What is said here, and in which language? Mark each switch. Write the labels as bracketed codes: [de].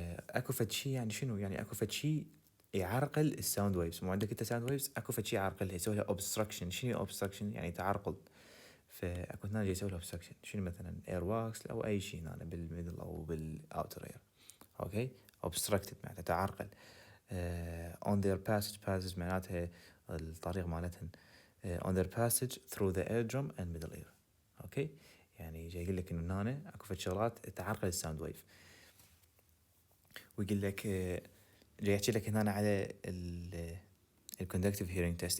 [ar] أكو فد شي، يعني شنو؟ يعني أكو فد شي يعرقل الساوند ويفز. مو عندك أنت ساوند ويفز، أكو فد شي يعرقلها، يسوي لها obstruction. شنو obstruction؟ يعني تعرقل. فاكو هنا جاي يسوي له obstruction. شنو مثلا اير واكس او اي شيء هنا بالميدل او بالاوتر اير. اوكي، obstructed معناته تعرقل. [en] on their passage [ar] معناتها الطريق مالتهن. [en] on their passage through the eardrum and middle ear. [ar] اوكي، يعني جاي يقول لك انه هنا اكو فد شغلات تعرقل الساوند ويف. ويقول لك جاي يحكي لك هنا على الكوندكتيف هيرينج تيست.